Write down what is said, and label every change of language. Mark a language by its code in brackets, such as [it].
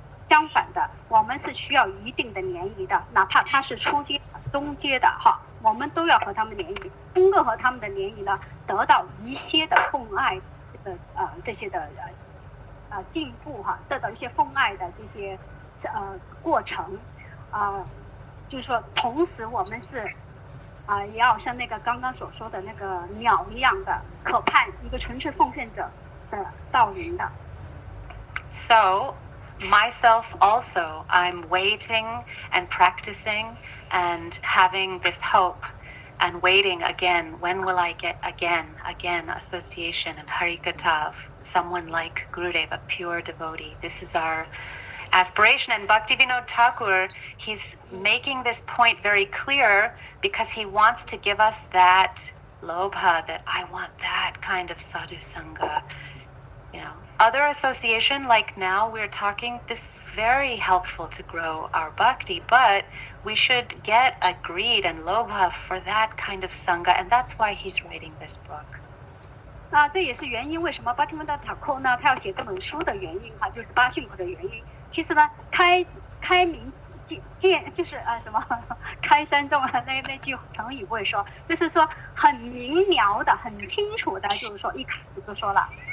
[zh] 相反的，我们是需要一定的联谊的，哪怕他是初阶、中阶的我们都要和他们联谊，通过和他们的联谊呢，得到一些的奉爱的这些的进步得到一些奉爱的这些过程就是说，同时我们是也要像那个刚刚所说的那个鸟一样的，渴盼一个纯粹奉献者的到临的。 [en] So myself also, I'm waiting and practicing and having this hope and waiting again. When will I get again association and Harikatha of someone like Gurudev, a pure devotee? This is our aspiration. And Bhaktivinoda Thakur, he's making this point very clear because he wants to give us that lobha, that I want that kind of sadhu sangha. Other association, like now we're talking, this is very helpful to grow our bhakti, but we should get a greed and lobha for that kind of sangha, and that's why he's writing this book. [zh] 这也是原因为什么 Bhaktivinoda Thakur 呢，他要写这本书的原因就是八训苦的原因。其实呢，开明就是什么开山中那句成语不会说，就是说很明了的、很清楚的，就是说一开始就说了。